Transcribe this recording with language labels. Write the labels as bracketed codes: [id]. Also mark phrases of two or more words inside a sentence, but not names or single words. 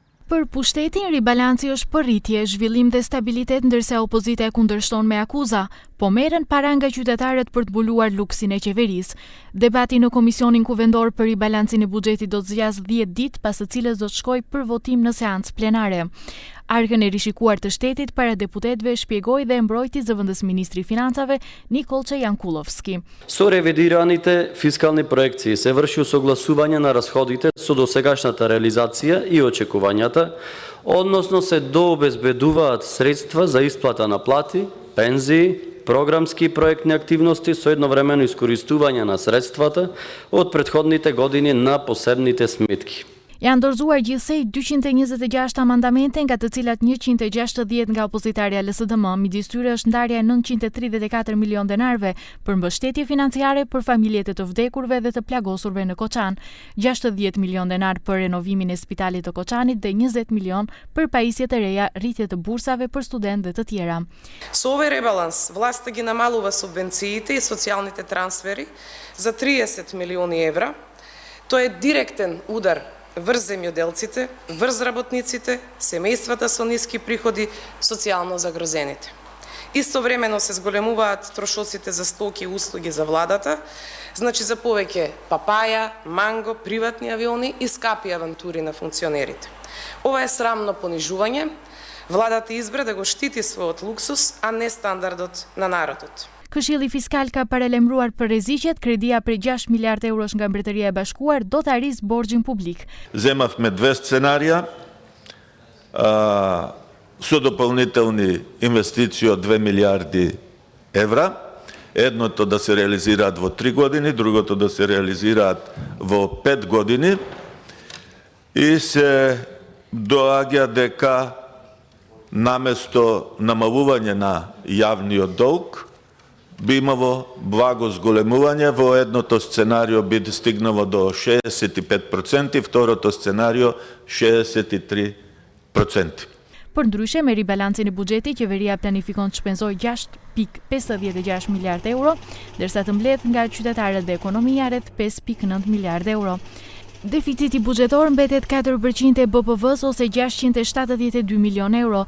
[sq] Për pushtetin, ribalanci është përritje, zhvillim dhe stabilitet, ndërsa opozita e kundërshton me akuza, po merren para nga qytetarët për të mbuluar luksin e qeverisë. Debati në Komisionin Kuvendor për ribalancin e buxhetit do të zgjasë 10 ditë, pas së cilës do të shkojë për votim në seancë plenare. Arkën e rishikuar të shtetit para deputetëve shpjegoi dhe mbrojti zëvendës ministri i financave Nikolče Jankulovski. [mk] Со ревидираните фискални проекции се врши согласување на расходите со досегашната реализација и очекувањата, односно се дообезбедуваат средства за исплата на плати, пензии, програмски и проектни активности со едновремено искористување на средствата од претходните години на посебните сметки. [sq] Janë dorëzuar gjithsej 226 amandamente, nga të cilat 160 nga opozitarja LSDM, midis tyre është ndarja e 934 milion denarve për mbështetje financiare për familjet e të vdekurve dhe të plagosurve në Koçan, 60 milion denar për renovimin e spitalit të Koçanit dhe 20 milion për pajisje të reja, rritje të bursave për studentë dhe të tjera. [mk] Со овој ребаланс власта ги намалува субвенциите и социјалните трансфери за 30 милиони евра. Тоа е директен удар врз земјоделците, врз работниците, семејствата со ниски приходи, социјално загрозените. Истовремено се зголемуваат трошоците за стоки и услуги за владата, значи за повеќе папаја, манго, приватни авиони и скапи авантури на функционерите. Ова е срамно понижување. Владата избра да го штити својот луксус, а не стандардот на народот. [sq] Këshilli Fiskal ka paralajmëruar për rreziqet, kredia prej 6 miliard eurosh nga Mbretëria e Bashkuar do ta arrisë borxhin publik. [mk] Земавме две сценарија со дополнителни инвестиции од 2 милиарди евра. Едното да се реализираат во 3 години, другото да се реализираат во 5 години. И се доаѓа дека наместо намалување на јавниот долг, би имало благо зголемување, во едното сценарио би стигнало до 65%, второто сценарио 63%. [sq] Për ndryshe, me ribalancin e buxhetit, qeveria planifikon të shpenzojë 6.56 miliard euro, ndërsa të mbledh nga qytetarët dhe ekonomia rreth 5.9 miliard euro. Deficiti buxhetor mbetet 4% e BPV-s ose 672 milion euro.